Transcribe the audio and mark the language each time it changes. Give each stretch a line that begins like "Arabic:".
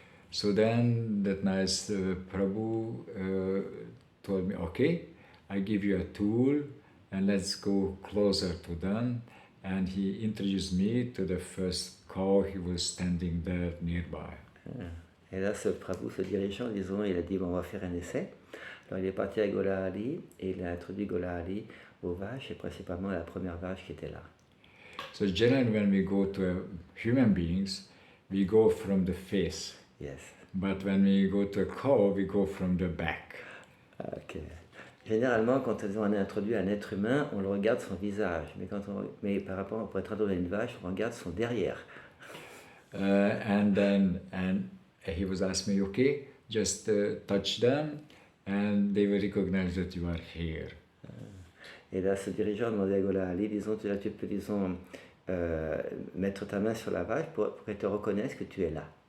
English: So then that nice Prabhu told me, okay, I give you a tool and let's go closer to them. And he introduced me to the first cow, he was standing there nearby.
French: Et là, ce Prabhu, ce dirigeant, disons, il a dit, bon, on va faire un essai. Alors il est parti à Golali et il a introduit Golali aux vaches et principalement à la première vache qui était là.
English: So generally when we go to human beings, we go from the face. Yes. But when we go to a cow, we go from the back. Ok.
French: Généralement, quand on introduit un être humain, on le regarde son visage. Mais par rapport, pour être introduit à une vache, on regarde son derrière.
English: And he was asking me, okay, just touch them and they will recognize that you are here.
French: Et là, ce dirigeant a demandé à Golali, disons, tu peux, disons, mettre ta main sur la vache pour qu'elle te reconnaisse que tu es là.